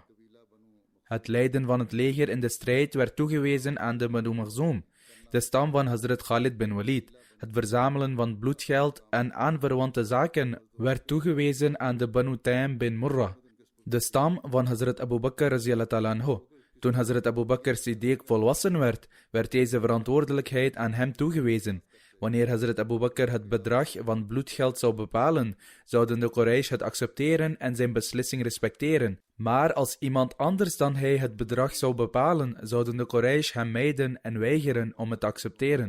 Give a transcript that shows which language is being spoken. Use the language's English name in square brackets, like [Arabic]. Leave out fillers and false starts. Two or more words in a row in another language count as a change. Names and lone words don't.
[Dutch] Het leiden van het leger in de strijd werd toegewezen aan de Banu Makhzoom, de stam van Hazrat Khalid bin Walid. Het verzamelen van bloedgeld en aanverwante zaken werd toegewezen aan de Banu Taym bin Murrah, de stam van Hazrat Abu Bakr [Arabic] رضي الله عنه. [Dutch] Toen Hazrat Abu Bakr Siddiq volwassen werd, werd deze verantwoordelijkheid aan hem toegewezen. Wanneer Hazrat Abu Bakr het bedrag van bloedgeld zou bepalen, zouden de Quraysh het accepteren en zijn beslissing respecteren. Maar als iemand anders dan hij het bedrag zou bepalen, zouden de Quraysh hem mijden en weigeren om het te accepteren.